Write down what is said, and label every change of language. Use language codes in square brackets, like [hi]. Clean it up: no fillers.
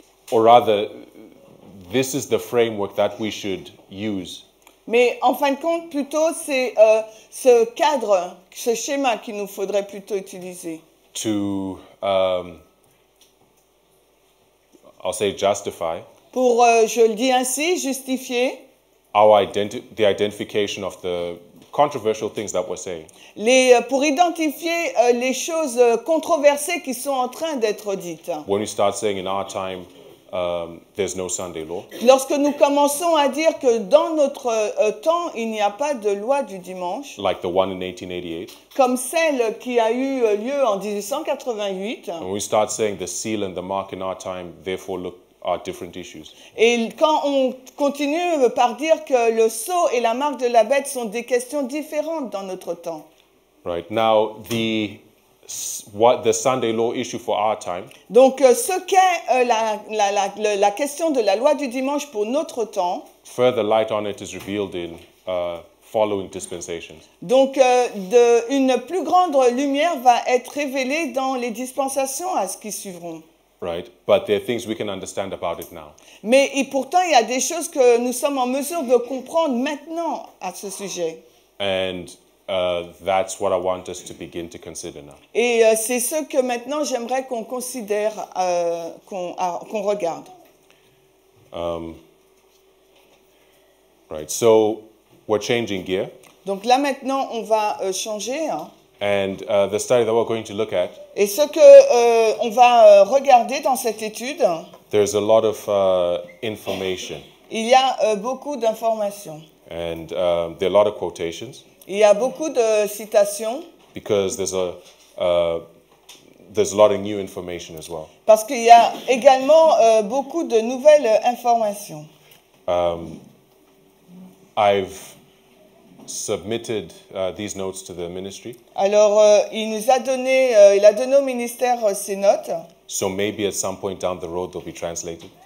[en] or rather, this is the framework that we should use [fr] mais en fin de compte, plutôt, c'est ce cadre, ce schéma qu'il nous faudrait plutôt utiliser. [en] To, I'll say, justify [fr] Pour, je le dis ainsi, justifier [en] the identification of the controversial things that we're saying. [fr] pour identifier les choses controversées qui sont en train d'être dites. [en] When we start saying in our time, there's no Sunday law, [fr] Lorsque nous commençons à dire que dans notre temps, il n'y a pas de loi du dimanche, [en] like the one in 1888, [fr] comme celle qui a eu lieu en 1888, [en] when we start saying the seal and the mark in our time, therefore are different issues, [fr] et quand on continue par dire que le sceau et la marque de la bête sont des questions différentes dans notre temps. [en] right? Now, the what the Sunday law issue for our time [fr] Donc, ce qu'est la question de la loi du dimanche pour notre temps, [en] further light on it is revealed in following dispensations. [fr] donc une plus grande lumière va être révélée dans les dispensations à ce qui suivront. [en] Right? But there are things we can understand about it now. [fr] Mais pourtant, il y a des choses que nous sommes en mesure de comprendre maintenant à ce sujet. [en] And that's what I want us to begin to consider now. [fr] Et c'est ce que maintenant j'aimerais qu'on considère, qu'on regarde. [en] Right, so we're changing gear. [fr] Donc là maintenant, on va changer. Hein. [en] And the study that we're going to look at, [fr] Et ce que on va regarder dans cette étude, [en] there's a lot of information. [fr] il y a beaucoup d'informations. [en] And there are a lot of quotations. [fr] Il y a beaucoup de citations. [en] Because there's a lot of new information as well. [fr] Parce qu'il y a également beaucoup de nouvelles informations. [en] I've submitted these notes to the ministry. [fr] Alors, il a donné au ministère ces notes. [en] So maybe at some point down the road they'll be translated.